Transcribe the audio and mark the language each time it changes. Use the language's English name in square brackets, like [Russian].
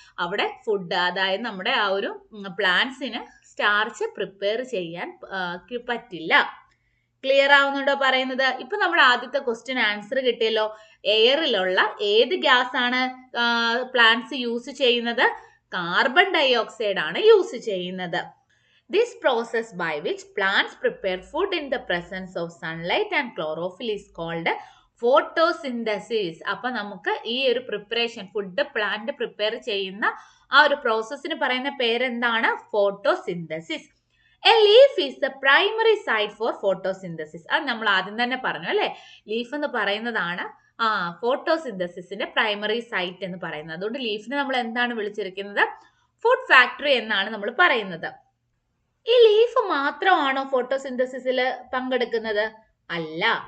[Malayalam] അവിടെ ഫുഡ്, അതായത് നമ്മുടെ ആ ഒരു പ്ലാന്റ്സിന് സ്റ്റാർച്ച് പ്രിപ്പയർ ചെയ്യാൻ പറ്റില്ല. ക്ലിയർ ആവുന്നുണ്ടോ പറയുന്നത്? ഇപ്പൊ നമ്മുടെ ആദ്യത്തെ ക്വസ്റ്റ്യൻ ആൻസർ കിട്ടിയല്ലോ. എയറിലുള്ള ഏത് ഗ്യാസ് ആണ് പ്ലാന്റ്സ് യൂസ് ചെയ്യുന്നത്? കാർബൺ ഡൈ ഓക്സൈഡ് ആണ് യൂസ് ചെയ്യുന്നത്. [English] This process by which plants prepare food in the presence of sunlight and chlorophyll is called photosynthesis. [Malayalam] അപ്പൊ നമുക്ക് ഈ ഒരു പ്രിപ്പറേഷൻ, ഫുഡ് പ്ലാന്റ് പ്രിപ്പയർ ചെയ്യുന്ന ആ ഒരു പ്രോസസ്സിന് പറയുന്ന പേരെന്താണ്? Photosynthesis. [English] A leaf is the primary site for photosynthesis. [Malayalam] അത് നമ്മൾ ആദ്യം തന്നെ പറഞ്ഞു, അല്ലെ? ലീഫ് എന്ന് പറയുന്നതാണ് ഫോട്ടോസിന്തസിസിന്റെ പ്രൈമറി സൈറ്റ് എന്ന് പറയുന്നത്. അതുകൊണ്ട് ലീഫിനെ നമ്മൾ എന്താണ് വിളിച്ചിരിക്കുന്നത്? ഫുഡ് ഫാക്ടറി എന്നാണ് നമ്മൾ പറയുന്നത്. ഈ ലീഫ് മാത്രമാണോ ഫോട്ടോസിന്തസിസിൽ പങ്കെടുക്കുന്നത്? അല്ല.